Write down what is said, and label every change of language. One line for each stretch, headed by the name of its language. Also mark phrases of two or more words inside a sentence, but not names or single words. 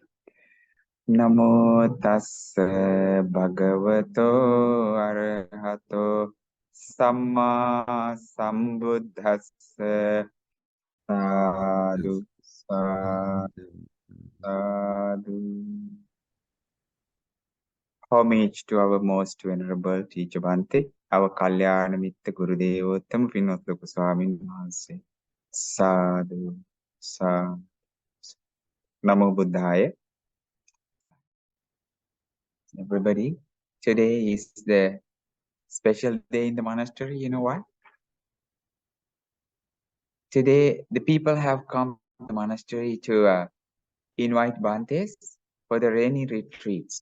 Pali: Namo tassa bhagavato arahato samma sambuddhassa. Sadhu, sadhu, sadhu.
English: Homage to our most venerable teacher Bhante, our
Pali: Kalyana Mitta
English: Gurudevottama Pinotloku
Sinhala: Swamin Wahanse.
Pali: Sadhu, sadhu. Namo Buddhaya.
English: Everybody, today is the special day in the monastery. You know why? Today, the people have come to the monastery to invite Bhantes for the rainy retreats.